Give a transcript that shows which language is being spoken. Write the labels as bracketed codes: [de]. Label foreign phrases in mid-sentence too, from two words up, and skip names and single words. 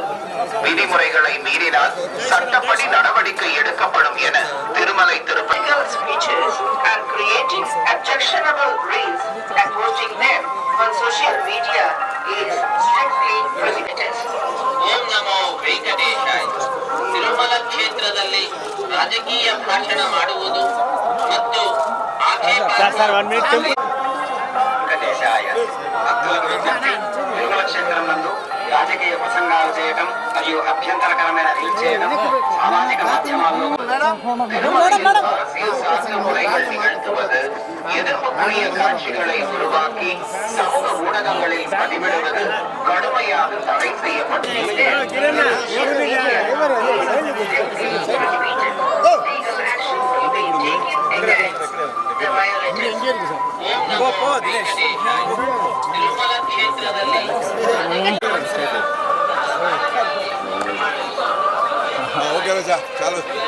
[ta] விதிமுறைகளை மீறினால் சட்டப்படி நடவடிக்கை எடுக்கப்படும் என திருமலை திருப்பதி [kn] ಓಂ ನಮೋ ವೆಂಕಟೇಶಾಯ. ತಿರುಮಲ ಕ್ಷೇತ್ರದಲ್ಲಿ ರಾಜಕೀಯ ಭಾಷಣ ಮಾಡುವುದು ಮತ್ತು [te] తిరుమల క్షేత్రం నందు రాజకీయ ప్రసంగాలు చేయడం మరియు అభ్యంతరకరమైన రీల్స్ చేయడం సామాజిక మాధ్యమాల్లో [ta] நிகழ்த்துவது, எதிர்ப்புக்குரிய காட்சிகளை உருவாக்கி சமூக ஊடகங்களில் பதிவிடுவது கடுமையாக தடை செய்யப்பட்டுள்ளது. [kn] ತಿರುಮಲ ಕ್ಷೇತ್ರದಲ್ಲಿ [te] ఓకే సార్ చాలు